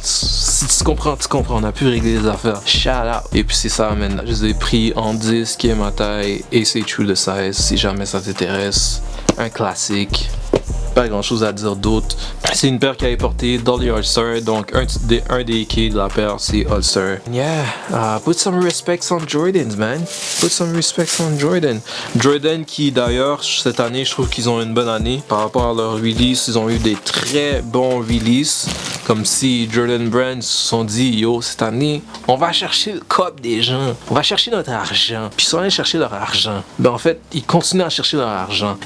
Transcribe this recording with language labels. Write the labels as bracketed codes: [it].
[fr] Si tu comprends, on a pu régler les affaires. Shout out. Et puis c'est ça, man. Je les ai pris en 10, qui est ma taille, et c'est true de size, si jamais ça t'intéresse. Un classique. Pas grand chose à dire d'autre. C'est une paire qui a été portée dans les All-Star, donc un des keys de la paire c'est All-Star. [en] Yeah, put some respect on Jordans, man. Put some respect on Jordan. [fr] Jordan qui d'ailleurs cette année je trouve qu'ils ont une bonne année par rapport à leur release. Ils ont eu des très bons releases. Comme si Jordan Brand se sont dit yo cette année on va chercher le cop des gens, on va chercher notre argent. Puis ils sont allés chercher leur argent. Ben en fait ils continuent à chercher leur argent.